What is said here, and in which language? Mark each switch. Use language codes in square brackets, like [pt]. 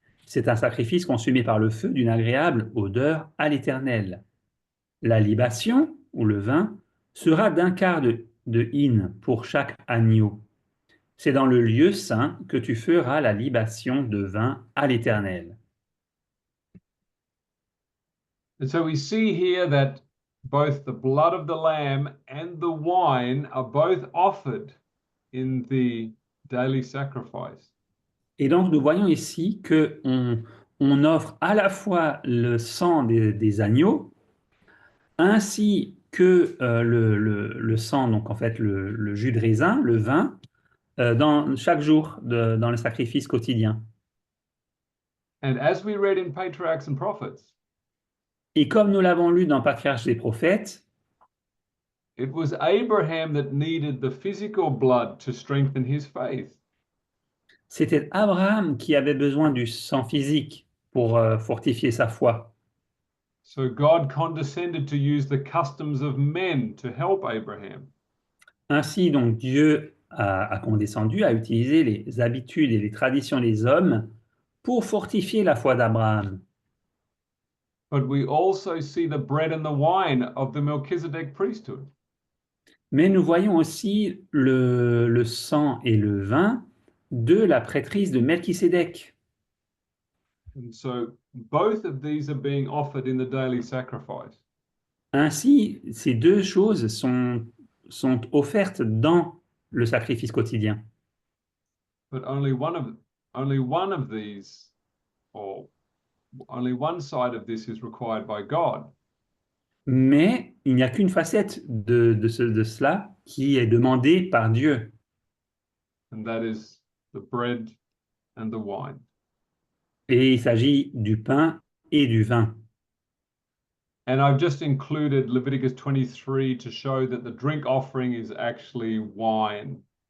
[fr] C'est un sacrifice consumé par le feu d'une agréable odeur à l'Éternel. La libation, ou le vin, sera d'un quart de hin pour chaque agneau. C'est dans le lieu saint que tu feras la libation de vin à l'Éternel. [en] And so we see here that both the blood of the lamb and the wine are both offered in the daily sacrifice. [fr] Et donc nous voyons ici que on offre à la fois le sang des agneaux ainsi que le sang, donc en fait le jus de raisin, le vin, dans chaque jour dans le sacrifice quotidien. [en] And as we read in Patriarchs and Prophets, [fr] Et comme nous l'avons lu dans Patriarches et Prophètes, [en] it was Abraham that needed the physical blood to strengthen his faith. [fr] c'était Abraham qui avait besoin du sang physique pour fortifier sa foi. [en] So God condescended to use the customs of men to help Abraham. [fr] Ainsi, donc, Dieu a condescendu à utiliser les habitudes et les traditions des hommes pour fortifier la foi d'Abraham. [en] But we also see the bread and the wine of the Melchizedek priesthood. [fr] Mais nous voyons aussi le sang et le vin de la prêtrise de Melchisédek. [en] And so both of these are being offered in the daily sacrifice. [fr] Ainsi, ces deux choses sont offertes dans le sacrifice quotidien. [en] But only one of these, or only one side of this is required by God. [fr] Mais il n'y a qu'une facette de cela qui est demandée par Dieu. [en] And that is the bread and the wine. [fr] Et il s'agit du pain et du vin. [en] And I've just included Leviticus 23 to show that the drink offering is actually wine.